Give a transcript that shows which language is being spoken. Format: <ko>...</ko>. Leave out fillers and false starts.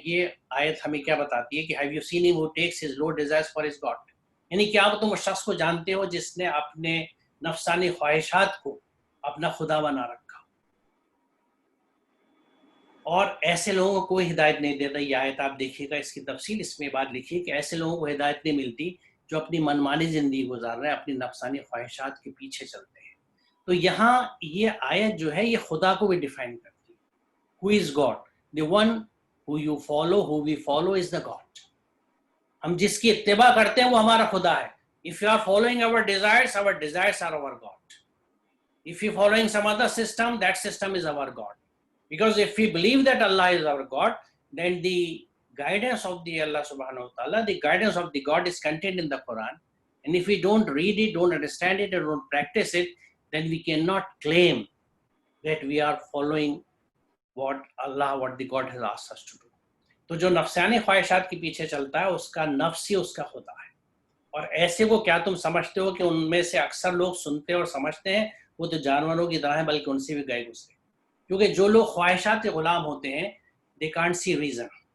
<ur>یہ آیت ہمیں کیا بتاتی ہے کہ</ur> <en>have you seen him who takes his low desires for his God؟</en> <ur>یعنی کیا تم اس شخص کو جانتے ہو جس نے اپنے نفسانی خواہشات کو اپنا خدا بنا رکھا؟ اور ایسے لوگوں کو کوئی ہدایت نہیں دیتا. یہ آیت آپ دیکھیے گا، اس کی تفصیل اس میں بات لکھی کہ ایسے لوگوں کو ہدایت نہیں ملتی جو اپنی منمانی زندگی گزار رہے ہیں، اپنی نفسانی خواہشات کے پیچھے چلتے ہیں. تو یہاں یہ آیت جو ہے یہ خدا کو بھی ڈیفائن کرتی ہے.</ur> <en>Who is God? The one who you follow, who we follow is the God.</en> <ur>ہم جس کی اتباع کرتے ہیں وہ ہمارا خدا ہے.</ur> <en>If you are following our desires are our God. If you are following some other system, that system is our God. Because if we believe that Allah is our God, then the guidance of the Allah subhanahu wa ta'ala, the guidance of the God is contained in the Quran. And if we don't read it, don't understand it, and don't practice it, then we cannot claim that we are following what the God has asked us to do.</en> <ur>تو جو نفسانی خواہشات کے پیچھے چلتا ہے اس کا نفس ہی اس کا خدا ہے. اور ایسے کو کیا تم سمجھتے ہو کہ ان میں سے اکثر لوگ سنتے اور سمجھتے ہیں وہ تو جانوروں کی طرح ہیں، بلکہ ان سے بھی گئے گزرے. کیونکہ جو لوگ خواہشات کے غلام ہوتے ہیں</ur> <en>they can't see reason.</en>